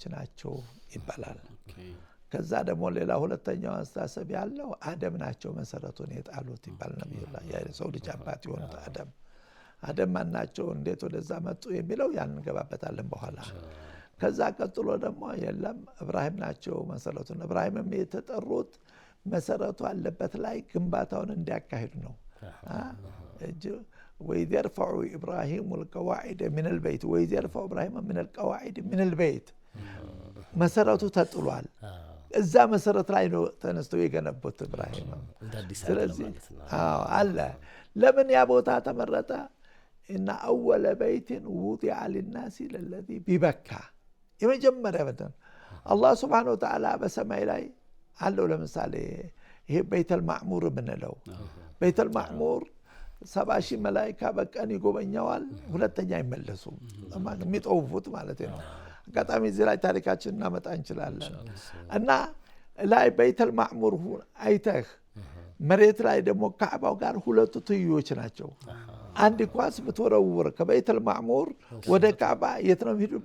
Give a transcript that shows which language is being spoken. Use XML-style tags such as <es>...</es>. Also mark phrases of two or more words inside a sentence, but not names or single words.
<am>ናቸው ይባላል። ከዛ ደግሞ ሌላ ሁለተኛው አስተሳሰብ ያለው አደም ናቸው መሰረቱን የጣሉት ይባል ነብዩላህ የሰው ልጅ አባት የሆኑት አደም ማናቸው እንዴት ወደዛ መጡ የሚለው ያን እንገባበታለን በኋላ። ከዛ ቀጥሎ ደግሞ የለም ኢብራሂም ናቸው መሰረቱን። ኢብራሂምም የተጠሩት መሰረቱ አለበት ላይ ግንባታውን እንዲያካሂዱ ነው።</am> <ar>وإذ يرفع إبراهيم القواعد من البيت وإذ يرفع إبراهيم من القواعد من البيت</ar> <am>መሰረቱ ተጥሏል። እዛ መሰረት ላይ ነው ተነስተው የገነቡት ኢብራሂም። ስለዚህ አለ ለምን ያ ቦታ ተመረጠ?</am> <ar>إن أول بيت وضع للناس الذي ببكة</ar> <am>የመጀመሪያ በተን አላህ</am> <ar>سبحانه وتعالى</ar> <am>በሰማይ ላይ አለው። ለምሳሌ ይሄ ቤተል ማዕሙር ምንለው ቤተል ማዕሙር 70 ሺህ መላእክት በቀን ይጎበኛዋል። ሁለተኛ አይመለሱም። የሚጠውፉት ማለት ነው። አጋጣሚ እዚህ ላይ ታሪካችን እናመጣ እንችላለን። እና ላይ ቤተል ማዕሙር አይተህ መሬት ላይ ደግሞ ካዕባው ጋር ሁለቱ ትይዮች ናቸው። አንድ ኳስ ብትወረውር ከቤተል ማዕሙር ወደ ካዕባ የት ነው የሚሄዱ?</am>